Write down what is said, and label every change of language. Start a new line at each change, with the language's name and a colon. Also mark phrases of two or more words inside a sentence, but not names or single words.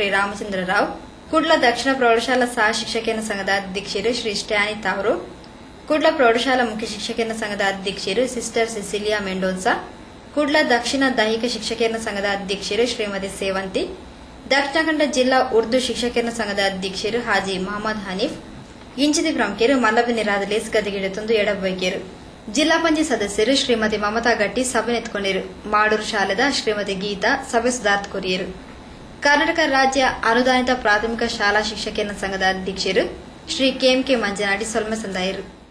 Tulu: ರಾಮಚಂದ್ರ ರಾವ್, ಕುಡ್ಲ ದಕ್ಷಿಣ ಪ್ರೌಢಶಾಲಾ ಸಹ ಶಿಕ್ಷಕರ ಸಂಘದ ಅಧ್ಯಕ್ಷರು ಶ್ರೀ ಸ್ಟ್ಯಾನಿ ತಾವ್ರೋ, ಕುಡ್ಲ ಪ್ರೌಢಶಾಲಾ ಮುಖ್ಯ ಶಿಕ್ಷಕರ ಸಂಘದ ಅಧ್ಯಕ್ಷರು ಸಿಸ್ಟರ್ ಸಿಸಿಲಿಯಾ ಮೆಂಡೋನ್ಸಾ, ಕುಡ್ಲ ದಕ್ಷಿಣ ದೈಹಿಕ ಶಿಕ್ಷಕರ ಸಂಘದ ಅಧ್ಯಕ್ಷರು ಶ್ರೀಮತಿ ಸೇವಂತಿ, ದಕ್ಷಿಣ ಕನ್ನಡ ಜಿಲ್ಲಾ ಉರ್ದು ಶಿಕ್ಷಕರ ಸಂಘದ ಅಧ್ಯಕ್ಷರು ಹಾಜಿ ಮಹಮ್ಮದ್ ಹನೀಫ್, ಇಂಚಿತಿ ಪ್ರಮುಖರು ಮಲ್ಲಬಿ ನಿರಾದಲೇಸ್ ಗದಗಿಡತೊಂದು ಎಡಬೈಕೆರು. ಜಿಲ್ಲಾ ಪಂಚಾಯತ್ ಸದಸ್ಯರು ಶ್ರೀಮತಿ ಮಮತಾ ಗಟ್ಟಿ ಸಭೆ ನೆತ್ಕೊಂಡಿರು. ಮಾಡೂರು ಶಾಲೆದ ಶ್ರೀಮತಿ ಗೀತಾ ಸಭೆ ಸುಧಾರ್ಥ ಕೊರಿಯರು. ಕರ್ನಾಟಕ ರಾಜ್ಯ ಅನುದಾನಿತ ಪ್ರಾಥಮಿಕ ಶಾಲಾ ಶಿಕ್ಷಕರ ಸಂಘದ ಅಧ್ಯಕ್ಷರು ಶ್ರೀ ಕೆಎಂಕೆ ಮಂಜನಾಡಿ ಸೊಲ್ಮೆ ಸಂದಾಯರು.